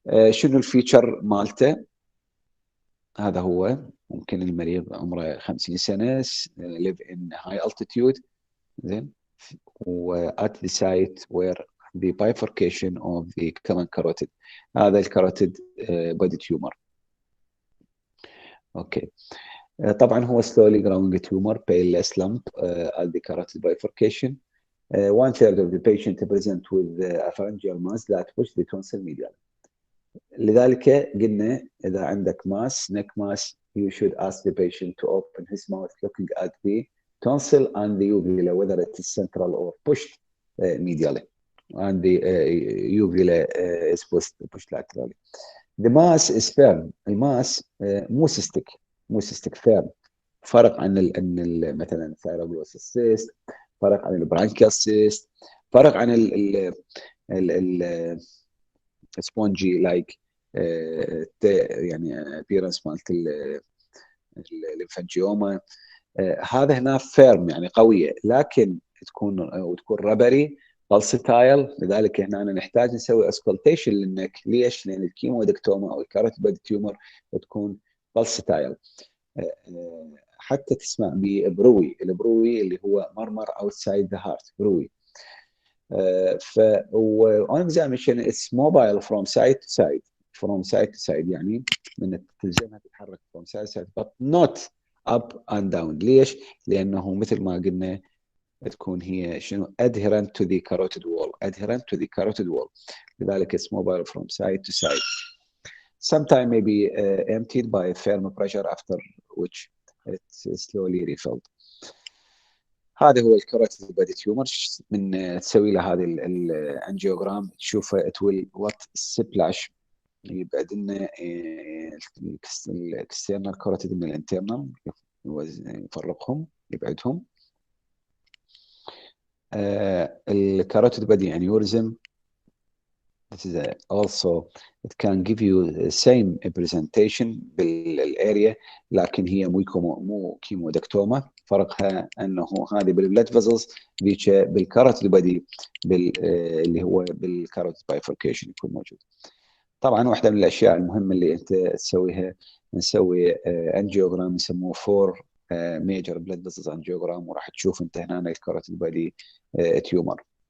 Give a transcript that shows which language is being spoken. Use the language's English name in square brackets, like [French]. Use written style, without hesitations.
[Arabic] شنو الفيتشر مالته؟ هذا هو ممكن المريض عمره 50 سنه [English] live in high altitude [Arabic] زين و [English] at the site where the bifurcation of the common carotid [Arabic] هذا الكاروتيد body tumor. [English] Okay طبعا هو slowly growing tumor painless lump at the carotid bifurcation. 1/3 of the patient present with a pharyngeal mass that push the tonsil medial. [Arabic] لذلك قلنا إذا عندك [English] mass neck mass you should ask the patient to open his mouth looking at the tonsil and the uvula whether it is central or pushed medially and the uvula is pushed laterally. The mass is firm. [Arabic] الماس مو cystic firm. فرق عن مثلا Thyroglossal cyst، فرق عن البرانكيال cyst، فرق عن ال spongy like يعني appearance مالت الليمفانجيوما. هذا هنا فيرم يعني قويه لكن تكون ربري بالستايل. لذلك هنا نحتاج نسوي اسكولتيشن للنك. ليش؟ لان الكيمودكتوما او الكاروتيد تيومر تكون بالستايل. حتى تسمع ببروي اللي هو مرمر اوتسايد ذا هارت بروي. [English] ف on examination it's mobile from side to side [Arabic] يعني من تلزمها تتحرك [English] from side to side but not up and down. [Arabic] ليش؟ لانه مثل ما قلنا تكون هي شنو adherent to the carotid wall. [English] لذلك it's mobile from side to side. Sometimes may be emptied by firm pressure after which it's slowly refilled. [Arabic] هذا هو الكاروتيد بادي تيومر. من تسوي له هذه الانجيوغرام تشوفه [English] it will what splash [Arabic] يبعد لنا الاكسترنال كاروتيد من الانترنال يفرقهم يبعدهم. [English] الكاروتيد body aneurysm this is also it can give you the same presentation [Arabic] بالاريا لكن هي مو كيمودكتوما. فرقها انه هذه بالبلاد فيزلز ذيك بالكاروتيد بادي اللي هو بالكاروتيد بايفوركيشن يكون موجود. طبعا واحده من الاشياء المهمه اللي انت تسويها نسوي انجيوغرام يسموه 4 major blood vessels angiogram وراح تشوف انت هنا الكاروتيد بادي تيومر.